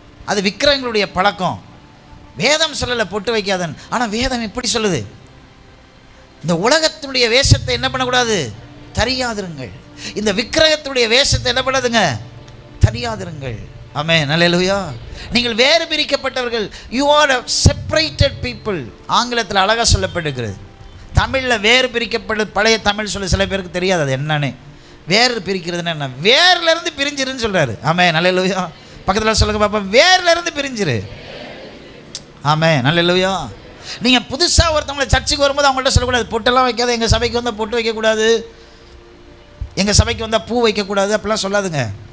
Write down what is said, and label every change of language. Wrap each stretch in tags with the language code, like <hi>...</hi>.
<ta>அது விக்கிரகங்களுடைய பழக்கம். வேதம் சொல்லலை பொட்டு வைக்காதன்னு, ஆனால் வேதம் எப்படி சொல்லுது? இந்த உலகத்தினுடைய வேஷத்தை என்ன பண்ணக்கூடாது, தரியாதிருங்கள். இந்த விக்கிரகத்தினுடைய வேஷத்தை என்ன பண்ணாதுங்க, தரியாதிருங்கள். ஆமென், அல்லேலூயா. நீங்கள் வேறு பிரிக்கப்பட்டவர்கள்.</ta> <en>You are a separated people.</en> <ta>ஆங்கிலத்தில் அழகாக சொல்லப்பட்டிருக்கிறது. தமிழில் வேறு பிரிக்கப்பட்டு, பழைய தமிழ் சொல்ல சில பேருக்கு தெரியாது அது என்னன்னு. வேறு பிரிக்கிறதுன்னு என்ன? வேர்லேருந்து பிரிஞ்சிருன்னு சொல்கிறாரு. ஆமென், அல்லேலூயா. பக்கத்தில் சொல்லுங்க பாப்பா, வேர்லேருந்து பிரிஞ்சிரு. ஆமென், அல்லேலூயா. நீங்கள் புதுசாக ஒருத்தவங்களை சர்ச்சுக்கு வரும்போது அவங்கள்ட்ட சொல்லக்கூடாது, பொட்டெல்லாம் வைக்காது, எங்கள் சபைக்கு வந்தால் பொட்டு வைக்கக்கூடாது, எங்கள் சபைக்கு வந்தால் பூ வைக்கக்கூடாது அப்படிலாம் சொல்லாதுங்க.</ta>